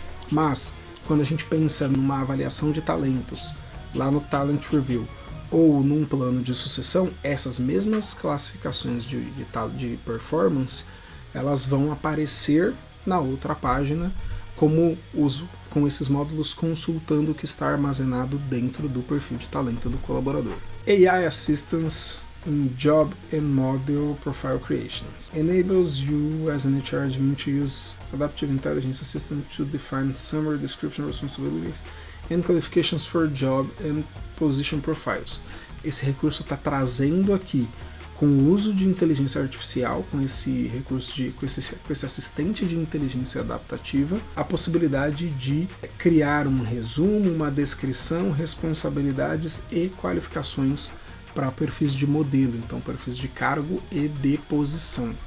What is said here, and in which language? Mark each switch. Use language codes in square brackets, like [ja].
[pt] Mas, quando a gente pensa numa avaliação de talentos lá no Talent Review ou num plano de sucessão, essas mesmas classificações de performance elas vão aparecer na outra página com esses módulos consultando o que está armazenado dentro do perfil de talento do colaborador. [en] AI Assistance in Job and Model Profile Creations enables you as an HR admin to use Adaptive Intelligence Assistant to define summary description responsibilities and qualifications for job and position profiles. [pt] Esse recurso está trazendo aqui com o uso de inteligência artificial, com esse recurso com esse assistente de inteligência adaptativa, a possibilidade de criar um resumo, uma descrição, responsabilidades e qualificações para perfis de modelo, então perfis de cargo e de posição.